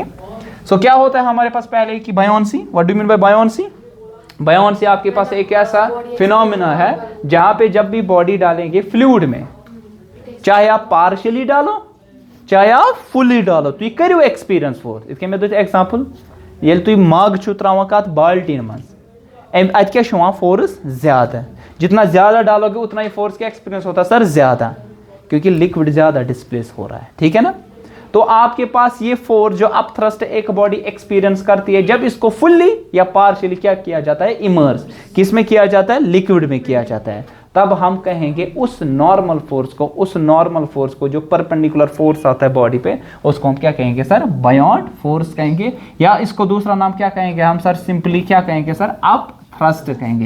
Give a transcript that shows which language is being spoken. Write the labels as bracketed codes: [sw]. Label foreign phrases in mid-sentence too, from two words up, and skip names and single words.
[hi] सो क्या होता है हमारे पास पहले की बायोंसी, [en] what do mean by buoyancy, [hi] बायोंसी आपके पास एक ऐसा फिनोमिना है जहां पे जब भी बॉडी डालेंगे फ्लूइड में, चाहे आप पार्शियली डालो चाहे आप फुली डालो, तो करो [en] experience force. [hi] इसके मैं एग्जांपल, [ks] ये तुम मग छु त्रावान कत बाल्टीन मज, अत क्या [hi] फोर्स ज्यादा, जितना ज्यादा डालोगे उतना ही फोर्स का एक्सपीरियंस होता है सर ज्यादा, क्योंकि लिक्विड ज्यादा डिस्प्लेस हो रहा है, ठीक है ना। तो आपके पास ये फोर्स जो [en] up thrust [hi] एक [en] body experience [hi] करती है, जब इसको फुल्ली या पार्शियली क्या किया जाता है, इमर्स, किस में किया जाता है, लिक्विड में किया जाता है, तब हम कहेंगे उस [en] normal force [hi] को जो [en] perpendicular force [hi] आता है बॉडी पे, उसको हम क्या कहेंगे सर, [en] buoyant force [hi] कहेंगे, या इसको दूसरा नाम क्या कहेंगे हम सर, सिंपली क्या कहेंगे सर, [en] up thrust [hi] कहेंगे।